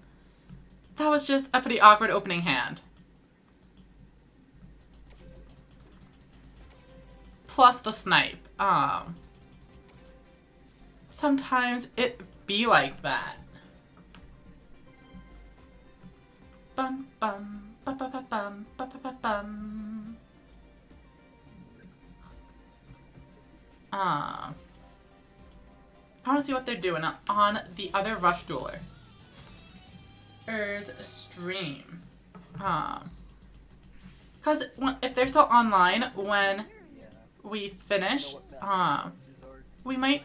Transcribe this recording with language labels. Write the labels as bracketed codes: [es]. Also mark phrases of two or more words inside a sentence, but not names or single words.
[en] That was just a pretty awkward opening hand. Plus the snipe. Sometimes it be like that. Bum bum ba ba ba bum ba ba ba bum. I want to see what they're doing on the other Rush Dueler. Stream. Because if they're still online when we finish, we might go and raid them.